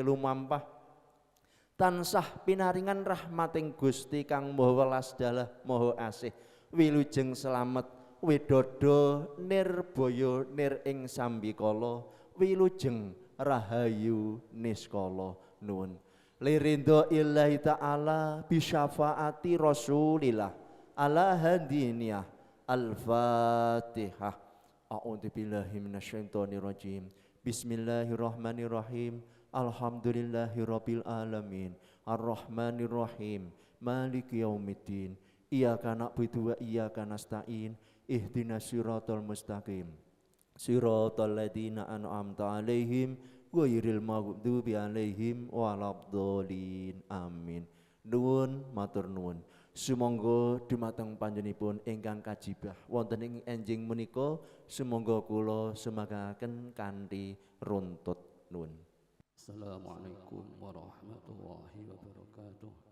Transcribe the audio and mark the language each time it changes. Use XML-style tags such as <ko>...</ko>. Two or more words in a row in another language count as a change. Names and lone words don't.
<jv>lumampah tansah pinaringan rahmating Gusti kang Maha Welas Dalah Maha Asih wilujeng slamet widodo nirbaya nir ing sambikala wilujeng rahayu niskala nuwun</jv> <ar>لرضا الله تعالى بشفاعة رسول الله على هادينا الفاتحة. أعوذ بالله من الشيطان الرجيم. بسم الله الرحمن الرحيم. الحمد لله رب العالمين. الرحمن الرحيم. مالك يوم الدين. إياك نعبد وإياك نستعين. اهدنا الصراط المستقيم. صراط الذين أنعمت عليهم غير المغضوب عليهم ولا الضالين.</ar> <jv>Amin. Nuwun matur nuwun. Sumangga dumateng panjenenganipun ingkang kajibah wonten ing enjing menika sumangga kula sumanggaken kanthi runtut nuwun.</jv> <ar>السلام عليكم ورحمة الله وبركاته.</ar>